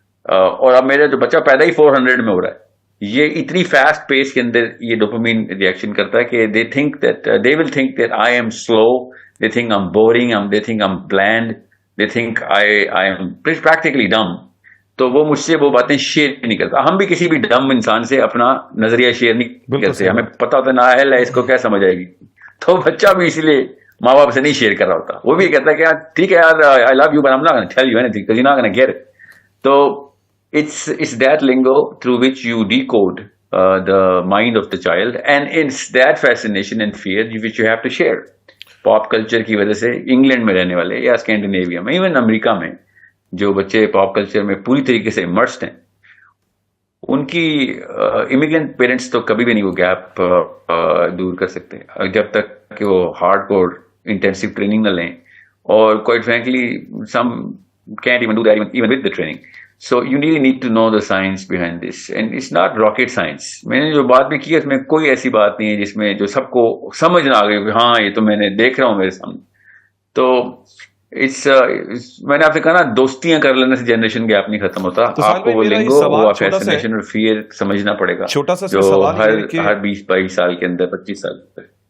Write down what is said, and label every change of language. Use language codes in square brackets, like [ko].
[ur] اور اب میرا جو بچہ پیدا ہی 400 میں ہو رہا ہے, یہ اتنی فاسٹ پیس کے اندر یہ ڈوپامین ریئیکشن کرتا ہے کہ [en] They think that they will think that I am slow, they think I am boring, they think I am bland, they think I am practically dumb. [ur] تو وہ مجھ سے وہ باتیں شیئر نہیں کرتا. ہم بھی کسی بھی ڈم انسان سے اپنا نظریہ شیئر نہیں کرتے, ہمیں پتا ہوتا ہے نااہل ہے, اس کو کیا سمجھ آئے گی. تو بچہ بھی اسی لیے ماں باپ سے نہیں شیئر کر رہا ہوتا, وہ بھی کہتا ہے کہ ٹھیک ہے یار, [en] I love you but I am not gonna tell you anything because you're not gonna get it. تو it's that lingo through which you decode the mind of the child, and it's that fascination and fear which you have to share. [ur] Pop culture کی وجہ سے England میں رہنے والے یا Scandinavia میں, even امریکہ میں جو بچے پاپ کلچر میں پوری طریقے سے امرسڈ ہیں, ان کی امیگرینٹ پیرنٹس تو کبھی بھی نہیں وہ گیپ دور کر سکتے جب تک کہ وہ ہارڈ کور انٹینسو ٹریننگ نہ لیں. [en] اور quite frankly some can't even do that even with the training. So you really need to know the science behind this, and it's not rocket science. [ur] میں نے جو بات میں کی اس میں کوئی ایسی بات نہیں ہے جس میں جو سب کو سمجھ نہ آ گئی کہ ہاں یہ تو میں نے دیکھ رہا ہوں میرے سامنے. تو میں نے آپ سے کہا نا, دوستیاں کر لینے سے جنریشن گیپ نہیں ختم ہوتا. آپ کو وہ لنگو, وہ فیسنیشن اور فیئر سمجھنا پڑے گا جو ہر 20-22 سال کے اندر, 25 سال کے اندر.